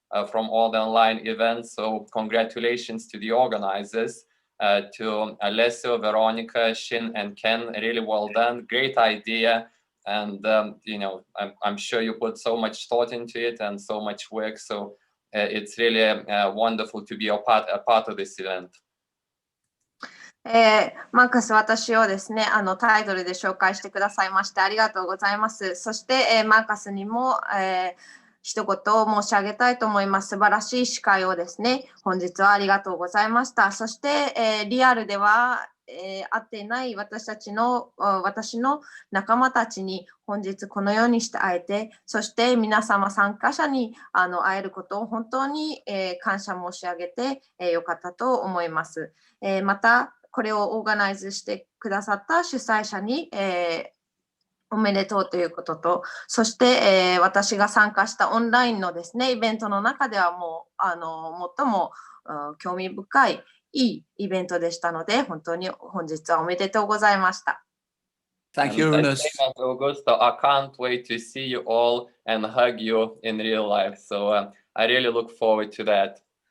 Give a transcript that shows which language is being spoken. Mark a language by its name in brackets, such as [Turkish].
[English] from all the online events. So congratulations to the organizers, to Alessio, Veronica, Shin, and Ken. Really well done. Great idea. And, I'm sure you put so much thought into it and so much work. So it's really wonderful to be a part of this event. [Japanese] マーカス、私をですね、タイトルで紹介してくださいましてありがとうございます。そして、マーカスにも、一言申し上げたいと思います。素晴らしい司会をですね、本日はありがとうございました。そして、リアルでは、会っていない私の仲間たちに本日このようにして会えて、そして皆様参加者に会えることを本当に、感謝申し上げて、よかったと思います。また、これをオーガナイズしてくださった主催者に、おめでとうということと、そして、私が参加したオンラインのですね、イベントの中ではもう最も興味深いいいイベントでしたので、本当に本日はおめでとうございました。 [English] Thank you, Uranus. Augusto, I can't wait to see you all and hug you in real life. So I really look forward to that.